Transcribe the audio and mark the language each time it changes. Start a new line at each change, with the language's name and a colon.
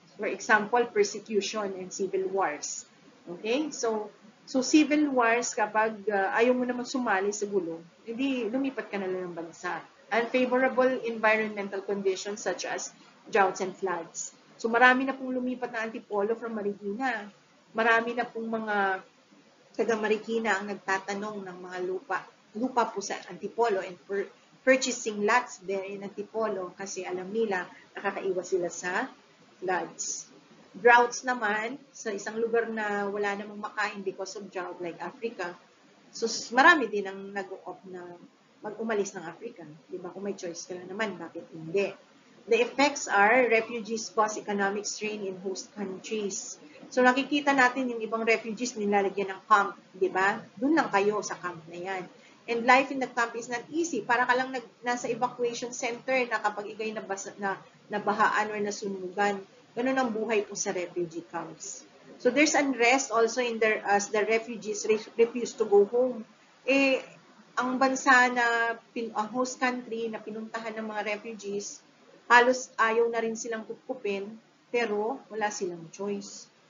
English: For example, persecution and civil wars. Okay?
Filipino: So civil wars, kapag ayaw mo naman sumali sa gulo, hindi lumipat ka na lang ng bansa.
English: Unfavorable environmental conditions such as droughts and floods.
Filipino: So marami na pong lumipat na Antipolo from Marikina. Marami na pong mga taga Marikina ang nagtatanong ng mga lupa po sa Antipolo
English: and purchasing lots there in Antipolo
Filipino: kasi alam nila nakakaiwas sila sa floods. Droughts naman, sa isang lugar na wala namang makain
English: because of drought like Africa,
Filipino: so marami din ang nag-o-opt na mag-umalis ng Africa. Diba? Kung may choice ka lang naman, bakit hindi?
English: The effects are refugees cause economic strain in host countries.
Filipino: So nakikita natin yung ibang refugees nilalagyan ng camp, di ba? Doon lang kayo sa camp na yan.
English: And life in the camp is not easy.
Filipino: Para ka lang nasa evacuation center na kapag ikay nabahaan or nasunugan. Ganun ang buhay po sa refugee camps.
English: So there's unrest also in there as the refugees refuse to go home.
Filipino: Ang bansa na ang host country na pinuntahan ng mga refugees, halos ayaw na rin silang kupkupin, pero wala silang choice.